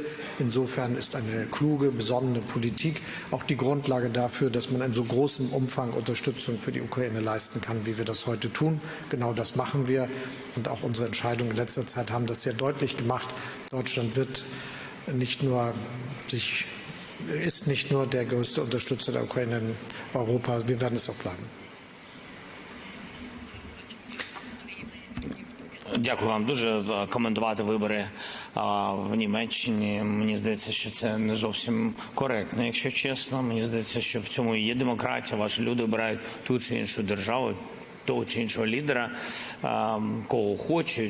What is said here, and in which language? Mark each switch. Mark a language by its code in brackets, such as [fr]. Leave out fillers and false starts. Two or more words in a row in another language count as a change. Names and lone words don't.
[de] Insofern ist eine kluge, besonnene Politik auch die Grundlage dafür, dass man in so großem Umfang Unterstützung für die Ukraine leisten kann, wie wir das heute tun. Genau das machen wir. Und auch unsere Entscheidungen in letzter Zeit haben das sehr deutlich gemacht. Deutschland ist nicht nur der größte Unterstützer der Ukraine in Europa. Wir werden es auch bleiben. [uk] Дякую вам дуже. Коментувати вибори в Німеччині, мені здається, що це не зовсім коректно, якщо чесно. Мені здається, що в цьому і є демократія. Ваші люди обирають ту чи іншу державу, того чи іншого лідера, кого хочуть.